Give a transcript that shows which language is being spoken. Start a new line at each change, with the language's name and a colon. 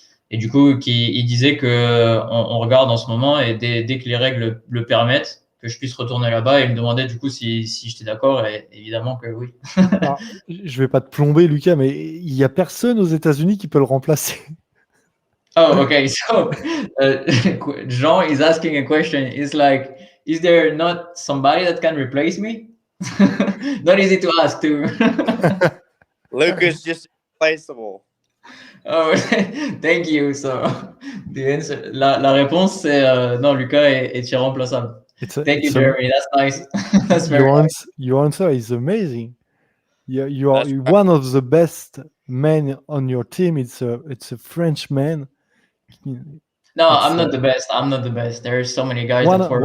French: Et du coup, il disait que on regarde en ce moment et dès que les règles le permettent, que je puisse retourner là-bas. Et il me demandait du coup si j'étais d'accord, et évidemment que oui. Alors, je vais pas te plomber, Lucas, mais il y a personne aux États-Unis qui peut le remplacer.
English: Oh, okay. So, Jean is asking a question. It's like, is there not somebody that can replace me? Not easy to ask too. Luca's just irreplaceable. Oh, thank you. So, the answer,
French: la réponse c'est non, Lucas est irremplaçable.
English: Thank you, Jeremy. That's nice. That's very nice. Your answer is amazing. You are one of the best men on your team. It's a French man. No, I'm not the best. I'm not the best. There are so many guys that work.